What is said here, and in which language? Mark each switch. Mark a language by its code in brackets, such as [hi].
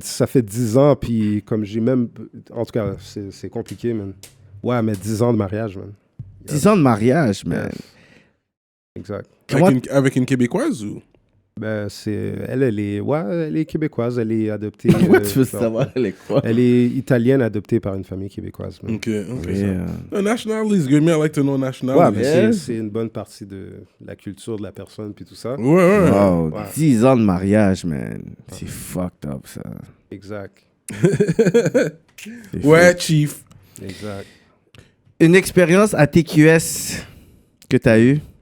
[fr] Ça fait 10 ans, puis comme j'ai même... En tout cas, c'est compliqué, man. Ouais, mais 10 ans de mariage, man. 10 ans de mariage, man. Exact. Avec une Québécoise ou? Ben, elle est québécoise, elle est adoptée. Pourquoi tu veux savoir, elle est quoi? Elle est italienne, adoptée par une famille québécoise. Man. Ok. [en] Nationality is good, me, I like to know nationality. [fr] Ouais, mais c'est une bonne partie de la culture de la personne, puis tout ça. Ouais. Wow, 10 ans de mariage, man. C'est fucked up, ça. Exact. Ouais, Chief. Exact. Une expérience à TQS que t'as eue?